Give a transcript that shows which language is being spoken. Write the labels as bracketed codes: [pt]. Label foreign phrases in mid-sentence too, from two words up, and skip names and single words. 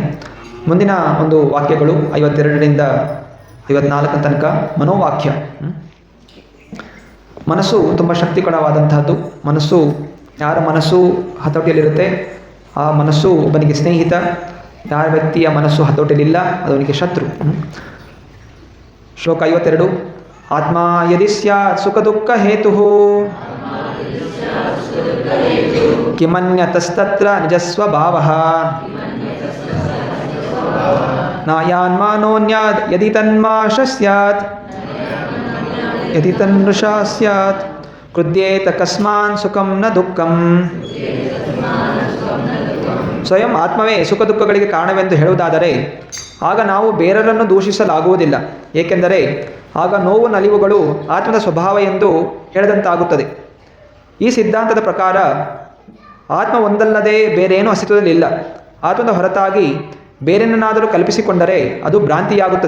[kn] ಮುಂದಿನ ಒಂದು ವಾಕ್ಯಗಳು 52ರಿಂದ 54 ತನಕ ಮನೋವಾಕ್ಯ. ಮನಸ್ಸು ತುಂಬ ಶಕ್ತಿಕರವಾದಂತಹದ್ದು. ಯಾರ ಮನಸ್ಸು ಹತೋಟಿಯಲ್ಲಿರುತ್ತೆ ಆ ಮನಸ್ಸು ಒಬ್ಬನಿಗೆ ಸ್ನೇಹಿತ, ಯಾರ ವ್ಯಕ್ತಿಯ ಮನಸ್ಸು ಹತೋಟಿಯಲ್ಲಿಲ್ಲ ಅದವನಿಗೆ ಶತ್ರು. ಶ್ಲೋಕ 52. [sa] ಆತ್ಮ ಯದಿ ಸ್ಯಾತ್ ಸುಖ ದುಃಖ ಹೇತು ಕಿಮನ್ಯತಸ್ತತ್ರ ನಿಜಸ್ವಭಾವಃ ನಾಯಾನ್ಮಾನೋನ್ಯಾದ್ ಯದಿ ತನ್ಮಾಶ ಸ್ಯಾತ್ ಯದಿ ತನ್ಮೃಷಾ ಸ್ಯಾತ್ ಕೃದ್ಯೇತ ಕಸ್ಮಾನ್ ಸುಖಂ ನ ದುಃಖಂ. [kn] ಸ್ವಯಂ ಆತ್ಮವೇ ಸುಖ ದುಃಖಗಳಿಗೆ ಕಾರಣವೆಂದು ಹೇಳುವುದಾದರೆ ಆಗ ನಾವು ಬೇರೆಯವರನ್ನು ದೂಷಿಸಲಾಗುವುದಿಲ್ಲ, ಏಕೆಂದರೆ ಆಗ ನೋವು ನಲಿವುಗಳು ಆತ್ಮದ ಸ್ವಭಾವ ಎಂದು ಹೇಳಿದಂತಾಗುತ್ತದೆ. ಈ ಸಿದ್ಧಾಂತದ ಪ್ರಕಾರ ಆತ್ಮ ಒಂದಲ್ಲದೆ ಬೇರೇನೂ ಅಸ್ತಿತ್ವದಲ್ಲಿಲ್ಲ. ಆತ್ಮದ ಹೊರತಾಗಿ ಬೇರೇನನ್ನಾದರೂ ಕಲ್ಪಿಸಿಕೊಂಡರೆ ಅದು ಭ್ರಾಂತಿಯಾಗುತ್ತದೆ.